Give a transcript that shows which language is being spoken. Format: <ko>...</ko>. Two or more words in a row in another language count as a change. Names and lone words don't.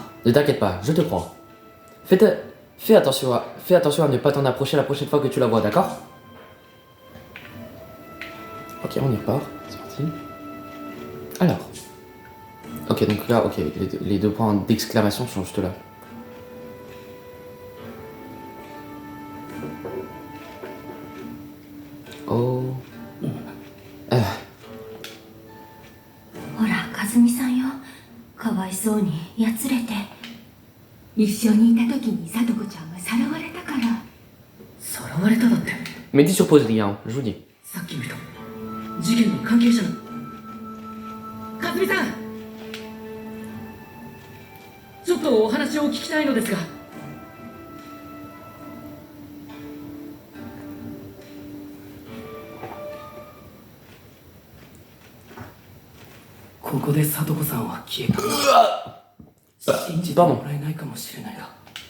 <fr>Ne t'inquiète pas, je te crois. Fais attention à ne pas t'en approcher la prochaine fois que tu la vois, d'accord? Ok, on y repart. C'est parti. Alors. Ok, donc là, ok, les deux points d'exclamation sont juste là. Oh.</fr> <ja>ほら和美さんよ、かわいそうにやつれて。一緒にいた時に聡子ちゃんがさらわれたから。さらわれただって</ja> <fr>Mettez sur pause, les gars, je vous dis.</fr> <ja>さっきの人事件の関係者のかずみさんちょっとお話を聞きたいのですがここで聡子さんは消えた信じてもらえないかもしれないが</ja>